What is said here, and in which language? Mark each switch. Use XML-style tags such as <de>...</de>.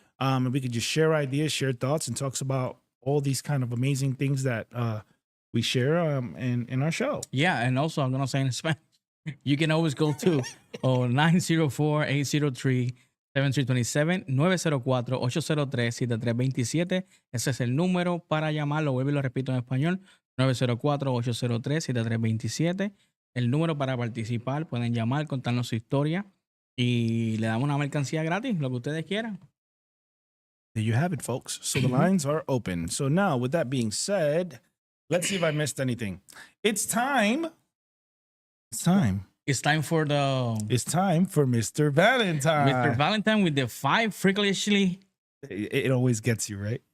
<en>And we could just share ideas, share thoughts, and talks about all these kind of amazing things that we share in our show. Yeah, and also I'm going to say in Spanish, you can always go to 904-803-7327, 904-803-7327.</en> <es>Ese es el número para llamarlo. Vuelvo y lo repito en español, 904-803-7327. El número para participar. Pueden llamar, contarnos su historia y le damos una mercancía gratis, lo que ustedes quieran.</es> <en>There you have it, folks. So the lines are open. So now, with that being said, let's see if I missed anything. It's time. It's time. It's time for It's time for Mr. Valentine. Mr. Valentine with the 5 freakishly It always gets you, right?</en>